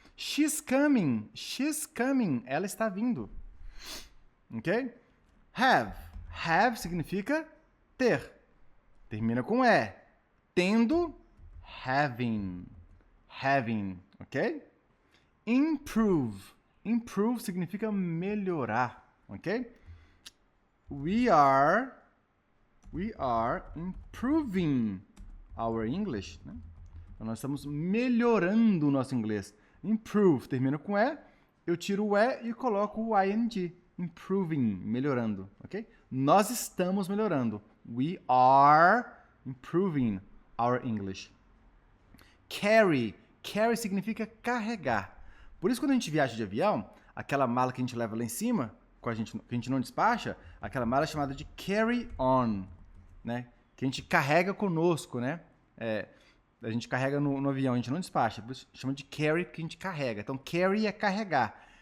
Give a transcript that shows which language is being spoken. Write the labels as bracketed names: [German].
[English] She's coming. She's coming. [Portuguese] Ela está vindo. [English] Ok? Have. [Portuguese] Have significa ter. Termina com E. Tendo. Having. Having. Ok? [English] Improve. [Portuguese] Improve significa melhorar. Ok? [English] We are improving our English. Né? [Portuguese] Então, nós estamos melhorando o nosso inglês. Improve termina com E. Eu tiro o E e coloco o ing. Improving, melhorando. Ok? Nós estamos melhorando. [English] We are improving our English. [Portuguese] Carry. Carry significa carregar. Por isso, quando a gente viaja de avião, aquela mala que a gente leva lá em cima, que a gente não despacha, aquela mala é chamada de carry-on, né? Que a gente carrega conosco, né? A gente carrega no avião, a gente não despacha. Por isso chama de carry, que a gente carrega. Então, carry é carregar.